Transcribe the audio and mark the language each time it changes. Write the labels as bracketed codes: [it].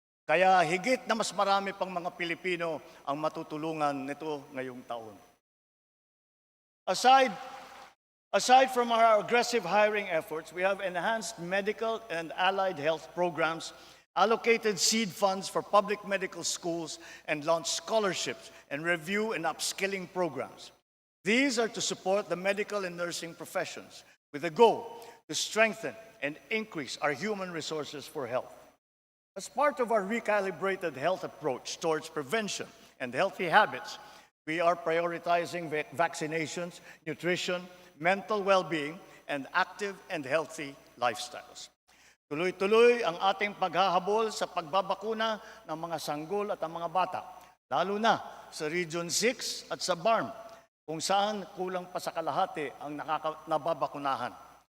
[tl] Kaya higit na mas marami pang mga Pilipino ang matutulungan nito ngayong taon. [en] Aside from our aggressive hiring efforts, we have enhanced medical and allied health programs, allocated seed funds for public medical schools, and launched scholarships and review and upskilling programs. These are to support the medical and nursing professions with a goal to strengthen and increase our human resources for health. As part of our recalibrated health approach towards prevention and healthy habits, we are prioritizing vaccinations, nutrition, mental well-being, and active and healthy lifestyles. [tl] Tuloy-tuloy ang ating paghahabol sa pagbabakuna ng mga sanggol at ang mga bata, lalo na sa Region 6 at sa BARM, kung saan kulang pa sa kalahati ang nababakunahan.